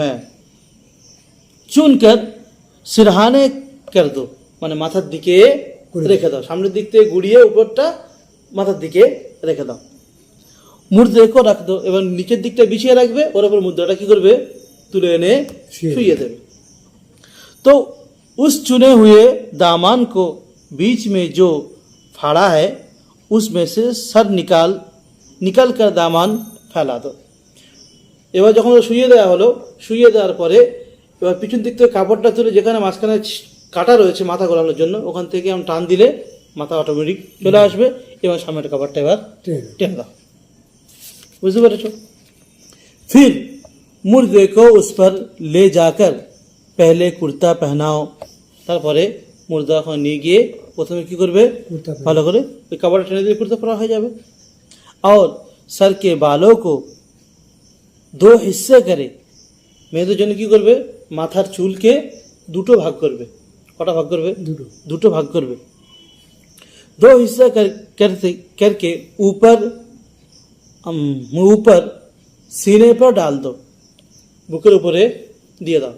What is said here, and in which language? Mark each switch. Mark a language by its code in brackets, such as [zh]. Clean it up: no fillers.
[bn] হ্যাঁ, [hi] চুনকার সিরহানে কর দো, [bn] মানে মাথার দিকে রেখে দাও, সামনের দিক থেকে গুড়িয়ে উপরটা মাথার দিকে রেখে দাও। [hi] মুর্দেকে রাখ দো, [bn] এবার নিচের দিকটা বিছিয়ে রাখবে, ওর উপর মুদ্রাটা কি করবে, তুলে এনে শুইয়ে দেবে। [hi] तो उस चुने हुए दामन को बीच में जो फाड़ा है उसमें से सर निकाल कर दामन फैला दो। [bn] এবার যখন শুইয়ে দেওয়া হলো, শুইয়ে দেওয়ার পরে এবার পিছন দিক থেকে কাপড়টা তুলে যেখানে মাঝখানে কাটা রয়েছে মাথা গোলানোর জন্য, ওখান থেকে আমি টান দিলে মাথা অটোমেটিক চলে আসবে, এবং সামনের কাপড়টা এবার টেনে দাও। বুঝতে পেরেছ? [hi] फिर मुर्दे को उस पर ले जाकर पहले कुर्ता पहनाओ, [bn] তারপরে মুর্দা ওখানে নিয়ে গিয়ে প্রথমে কি করবে, ভালো করে ওই কাপড়টা টেনে দিয়ে কুর্তা পরা হয়ে যাবে। [hi] और सर के बालों को दो हिस्से करे, [bn] মেয়েদের জন্য কি করবে, মাথার চুলকে দুটো ভাগ করবে। কটা ভাগ করবে, দুটো ভাগ করবে। [hi] दो हिस्सा करके ऊपर सीने पर डाल दो, [bn] বুকের উপরে দিয়ে দাও।